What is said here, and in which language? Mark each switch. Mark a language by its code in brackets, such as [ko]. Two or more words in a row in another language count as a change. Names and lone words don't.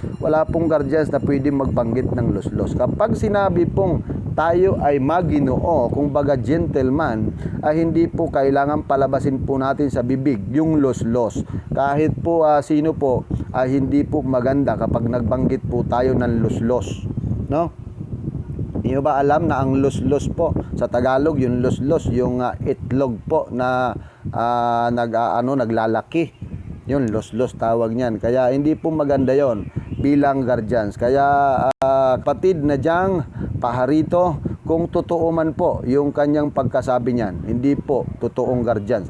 [tl] Wala pong guardians na pwede magbanggit ng los-los. Kapag sinabi pong tayo ay maginoo, kung baga gentleman, ay hindi po kailangan palabasin po natin sa bibig yung los-los. Kahit po sino po ay hindi po maganda kapag nagbanggit po tayo ng los-los, no? Hindi ba alam na ang los-los po sa Tagalog, yung los-los, yung itlog po na naglalaki, yun los-los tawag niyan. Kaya hindi po maganda yon bilang guardians. Kaya kapatid na Jang Paharito, kung totoo man po yung kanyang pagkasabi niyan, hindi po totoong guardians.